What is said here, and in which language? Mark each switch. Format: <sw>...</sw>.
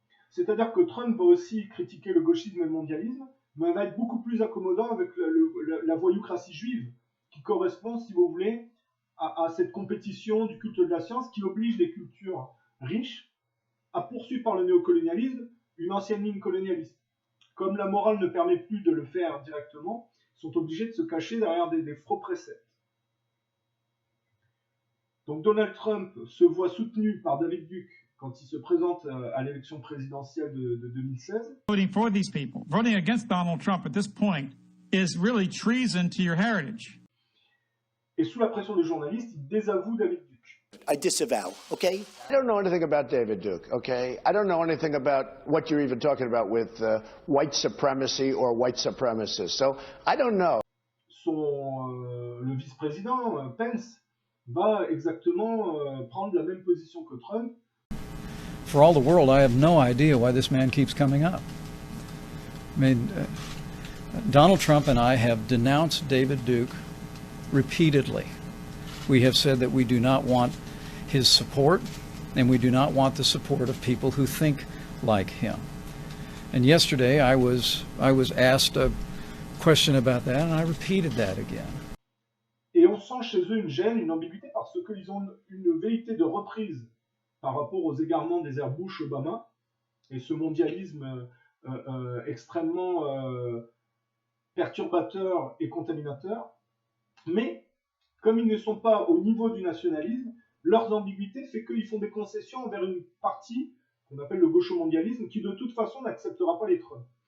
<fr>C'est-à-dire que Trump va aussi critiquer le gauchisme et le mondialisme, mais va être beaucoup plus accommodant avec la voyoucratie juive, qui correspond, si vous voulez, à cette compétition du culte de la science qui oblige les cultures riches à poursuivre par le néocolonialisme une ancienne ligne colonialiste. Comme la morale ne permet plus de le faire directement, ils sont obligés de se cacher derrière des faux préceptes. Donc Donald Trump se voit soutenu par David Duke quand il se présente à l'élection présidentielle de 2016.</fr> <en>Voting for these people, voting against Donald Trump at this point is really treason to your heritage.</en> <fr>Et sous la pression des journalistes, il désavoue David Duke.</fr> <en>I disavow, okay? I don't know anything about David Duke, okay? I don't know anything about what you're even talking about with white supremacy or white supremacists. So I don't know.</en> <fr>Le vice-président, Pence, va exactement prendre la même position que Trump.</fr> <en>For all the world, I have no idea why this man keeps coming up. I mean, Donald Trump and I have denounced David Duke repeatedly. We have said that we do not want his support, and we do not want the support of people who think like him. And yesterday I was asked a question about that, and I repeated that again.</en> <fr>Et on sent chez eux une gêne, une ambiguïté, parce qu'ils ont une velléité de reprise par rapport aux égarements des ères Bush-Obama, et ce mondialisme extrêmement perturbateur et contaminateur. Mais, comme ils ne sont pas au niveau du nationalisme, leurs ambiguïtés fait qu'ils font des concessions envers une partie qu'on appelle le gaucho-mondialisme, qui de toute façon n'acceptera pas les Trump.</fr>